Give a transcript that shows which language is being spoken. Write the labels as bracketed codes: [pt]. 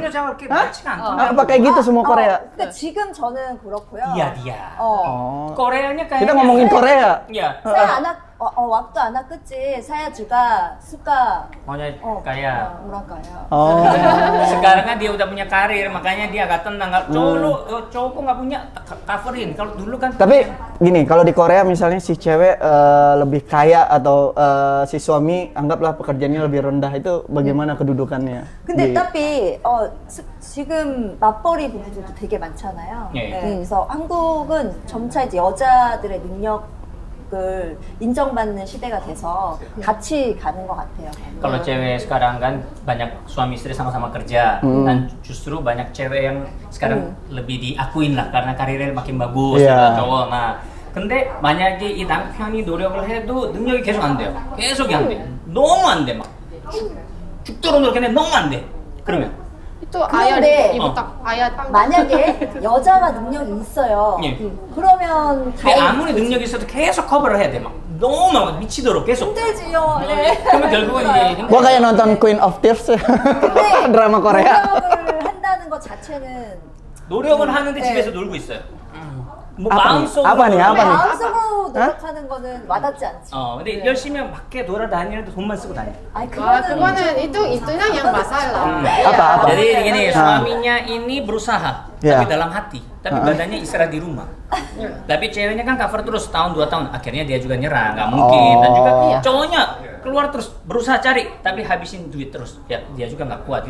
[ko] 그런 여자가 그렇게 많지가 않잖아요. [id] Apa kayak gitu semua Korea? [ko] 근데 지금 저는 그렇고요. [id] dia. Oh. Koreanya kayaknya. Kita ngomongin Korea. Iya. saya anak waktu anak kecil saya juga suka Maunya kayak. [ko] 뭐랄까요? [id] Oh. Sekarang kan dia udah punya karir, makanya dia agak tenang. Cowok lu, cowok kok nggak punya coverin. Kalau dulu kan. Tapi gini, kalau di Korea misalnya si cewek lebih kaya atau si suami anggaplah pekerjaannya lebih rendah, itu bagaimana kedudukannya? [ko] 근데 [id] Di- [ko] tapi 지금 맞벌이 부부들도 되게 많잖아요. 예. 네, 그래서 한국은 점차 이제 여자들의 능력을 인정받는 시대가 돼서 같이 가는 것 같아요. [id] Kalau cewek sekarang kan banyak suami istri sama-sama kerja dan justru banyak cewek yang sekarang lebih diakuin lah karena karirnya makin bagus Iya. cowok. [ko] Nah, 근데 만약에 이 남편이 노력을 해도 능력이 계속 안 돼요. 계속이 안 돼. 너무 안 돼 막. 죽도록 노력했는데 너무 안 돼. 그러면 또 아야 그런데- 이거 딱 아야 딱 만약에 여자가 능력이 있어요. 예. 그러면 근데 다행 아무리 능력이 있어도 계속 커버를 해야 돼 막. 너무 막 미치도록 계속. 힘들지요. 네. 그러면 결국은 이제 [id] Gua kayak nonton Queen of Tears [ko] 근데 [id] drama Korea. [ko] 노력을 한다는 것 자체는 노력을 하는데 네. 집에서 놀고 있어요. 뭐 [id] apa nih? [ko] 마음속으로 [id] Apa nih? Apa nih? [ko] 마음속으로 노력하는 거는 와닿지 않지. 근데 열심히 밖에 돌아다니는데 돈만 쓰고 다녀. 아니 [id] 아 그거는 itu yang masalah. Apa? Jadi gini, Ah. suaminya ini berusaha, Ya. tapi dalam hati, tapi badannya istirahat di rumah. Tapi ceweknya kan cover terus tahun 2 tahun, akhirnya dia juga nyerah, nggak mungkin. Dan juga Iya. cowoknya keluar terus berusaha cari, tapi habisin duit terus, ya dia juga nggak kuat.